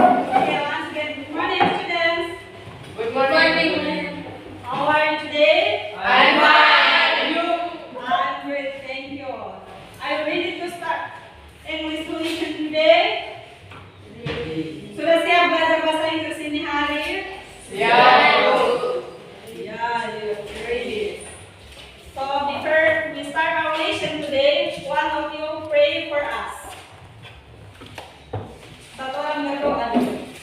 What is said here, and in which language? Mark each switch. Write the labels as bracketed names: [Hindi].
[English] Okay, once again, good morning, students. Good Good morning, morning. ma'am. How are you today? I'm fine. And you? I'm great, thank you. Are you ready to start English lesson today? [Indonesian] Sudah siap belajar bahasa Inggris ini hari? Siap, Bu. [English] Yeah, you're ready. So before we start our lesson today, one of you pray for us. [Indonesian] Satu orang berdoa dulu.